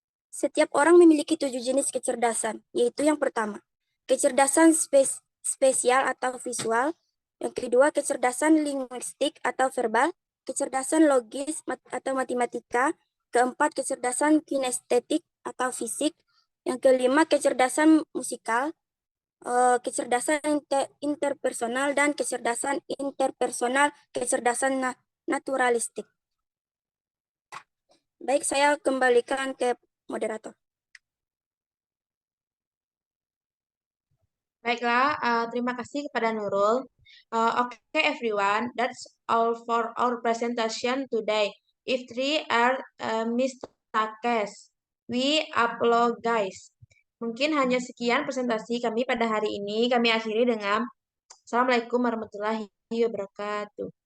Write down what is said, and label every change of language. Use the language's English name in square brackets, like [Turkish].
[Indonesian] Setiap orang memiliki 7 jenis kecerdasan, yaitu yang pertama, kecerdasan spesial atau visual, yang kedua, kecerdasan linguistik atau verbal, kecerdasan logis atau matematika, keempat, kecerdasan kinestetik atau fisik, yang kelima, kecerdasan musikal, kecerdasan interpersonal, dan kecerdasan interpersonal, kecerdasan naturalistik. Baik, saya kembalikan ke moderator. Baiklah, terima kasih kepada Nurul. [English] Okay, everyone, that's all for our presentation today. If three are mistakes, we apologize. [Indonesian] Mungkin hanya sekian presentasi kami pada hari ini. Kami akhiri dengan Assalamualaikum warahmatullahi wabarakatuh.